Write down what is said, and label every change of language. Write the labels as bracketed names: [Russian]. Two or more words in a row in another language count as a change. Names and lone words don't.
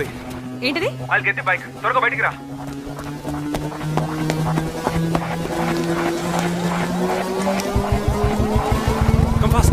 [Telugu] ఏంటిది? [English] I'll get the bike. [Telugu] త్వరగా బయటికి రా. [English] Come fast.